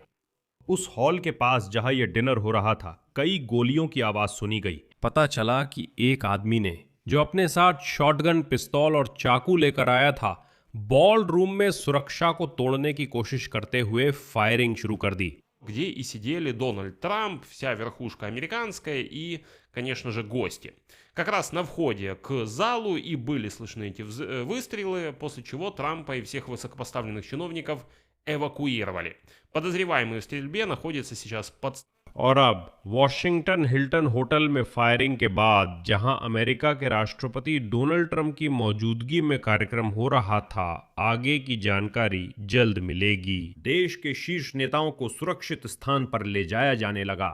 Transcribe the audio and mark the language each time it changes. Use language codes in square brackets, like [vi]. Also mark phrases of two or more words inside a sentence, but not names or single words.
[hi] उस हॉल के पास जहां यह डिनर हो रहा था, कई गोलियों की आवाज सुनी गई। पता चला कि एक आदमी ने, जो अपने साथ शॉटगन, पिस्तौल और चाकू लेकर आया था, [en] ball room [hi] में सुरक्षा को तोड़ने की कोशिश करते हुए फायरिंग शुरू कर दी। [ru] Где и сидели Дональд Трамп, вся верхушка американская и, конечно же, гости. Как раз на входе к залу и были слышны эти выстрелы, после чего Трампа и всех высокопоставленных чиновников эвакуировали. Подозреваемый в стрельбе находится сейчас под... [hi] और अब वॉशिंगटन हिल्टन होटल में फायरिंग के बाद, जहां अमेरिका के राष्ट्रपति डोनाल्ड ट्रंप की मौजूदगी में कार्यक्रम हो रहा था, आगे की जानकारी जल्द मिलेगी। देश के शीर्ष नेताओं को सुरक्षित स्थान पर ले जाया जाने लगा।